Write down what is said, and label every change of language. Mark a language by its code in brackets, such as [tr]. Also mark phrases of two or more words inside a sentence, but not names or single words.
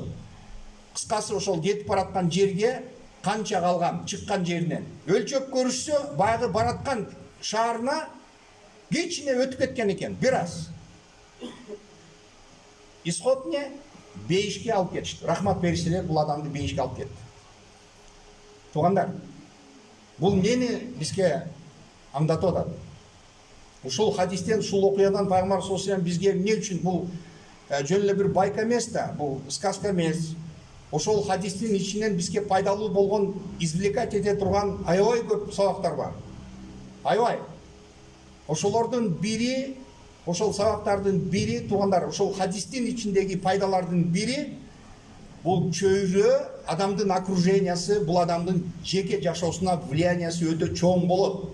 [ky] Кыскасы ошол кетип бараткан жерге канча калган, чыккан жеринен өлчөп көрүшсө, баягы бараткан шаарына кичине өтүп кеткен экен, бир аз. Исход эмне? Бейишке алып кетишти. Рахмат периштелер бул адамды бейишке алып кетти. Туугандар, бул эмнени бизге аңдатып атат? Ушул хадистен, ушул окуядан Пайгамбар [ar] صلى الله عليه وسلم [ky] бизге эмне үчүн бул жөн эле бир байка эмес да, бул сказка эмес. Ошол хадистин ичинен бизге пайдалуу болгон, извлекать эте турган аябай көп сабактар бар. Аябай. Ошолордун бири, ошол сабактардын бири, туугандар, ошол хадистин ичиндеги пайдалардын бири бул чөйрө адамдын окружениясы, бул адамдын жеке жашоосуна влияниясы өтө чоң болот.